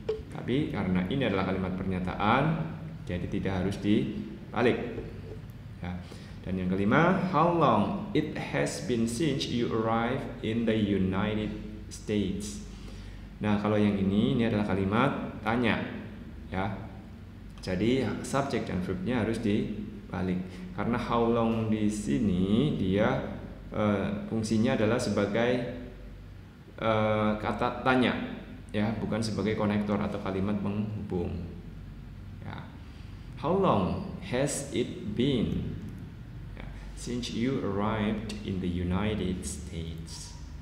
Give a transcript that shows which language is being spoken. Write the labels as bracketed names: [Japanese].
[Indonesian] Tapi karena ini adalah kalimat pernyataan, jadi tidak harus dibalik. Ya. Dan yang kelima, [English] how long it has been since you arrived in the United States. [Indonesian] Nah, kalau yang ini adalah kalimat tanya, ya. Jadi subjek dan verbnya harus dibalik. Karena how long di sini dia fungsinya adalah sebagai kata tanya, ya, bukan sebagai konektor atau kalimat penghubung. Ya. [English] How long has it been since you arrived in the United States?